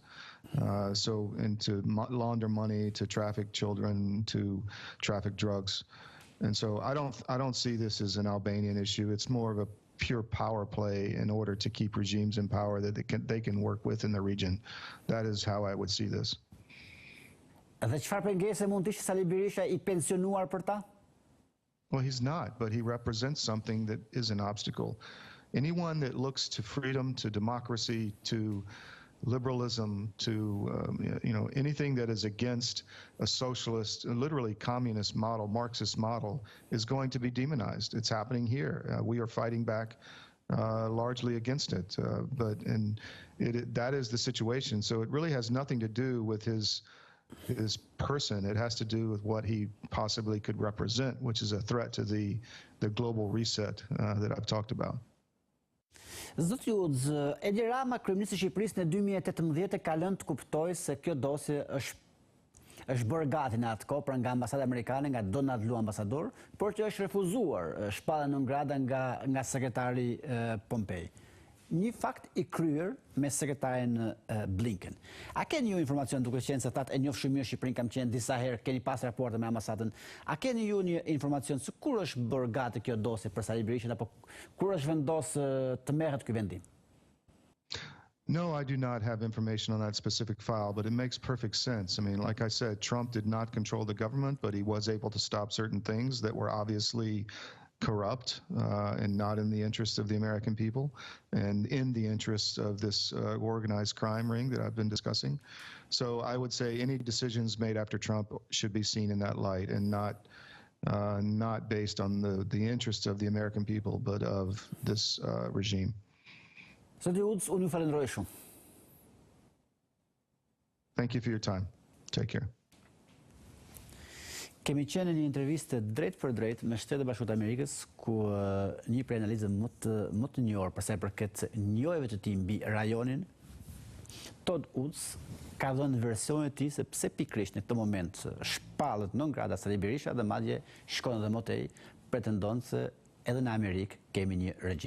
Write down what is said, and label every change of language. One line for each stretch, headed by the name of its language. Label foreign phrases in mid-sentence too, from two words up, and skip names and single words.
English: And to launder money, to traffic children, to traffic drugs. And so I don't see this as an Albanian issue. It's more of a pure power play in order to keep regimes in power that they can work with in the region. That is how I would see this.
Albanian: Dhe çfarë pengese mund të ishte Sali Berisha I pensionuar për ta?
English: Well, he's not, but he represents something that is an obstacle. Anyone that looks to freedom, to democracy, to liberalism, to anything that is against a socialist, literally communist model, Marxist model, is going to be demonized. It's happening here. We are fighting back largely against it, that is the situation. So it really has nothing to do with his person. It has to do with what he possibly could represent, which is a threat to the global reset that I've talked about.
Albanian: Zot Judz, Edi Rama, kryeministri I Shqipërisë në 2018 ka lënë të kuptojë se kjo dosje është bërë gati në atë kohë pra nga ambasada amerikane, nga Donald Lu ambasador, por që është refuzuar shpalla
Latin: non grata
Albanian: nga sekretari Pompei. Një fakt I kryer me sekretarin Blinken. A keni ju informacion duke qenë se thatë e njohë mirë Shqipërinë, kam qenë disa herë, keni pas raporte me ambasadën. A keni ju një informacion se kur është bërë gati kjo dosje për Sali Berishën apo kur është vendosë të merret ky vendim?
English: No, I do not have information on that specific file, but it makes perfect sense. I mean, like I said, Trump did not control the government, but he was able to stop certain things that were obviously corrupt and not in the interest of the American people and in the interest of this organized crime ring that I've been discussing. So I would say any decisions made after Trump should be seen in that light and not based on the interests of the American people, but of this regime.
Albanian: Zoti Udz, unë ju falenderoj shumë.
English: Thank you for your time. Take care.
Albanian: Kemi qenë një intervistë drejt për drejt me Shtetet e Bashkuara të Amerikës, ku një prej analizave më të njohur për sa I përket njojeve të tij mbi rajonin, Todd Wood ka dhënë versionin e tij se pse pikërisht në këtë moment shpallët
Latin: non grata
Albanian: Sali Berisha dhe madje shkon edhe më tej, pretendon se edhe në Amerikë kemi një regjim.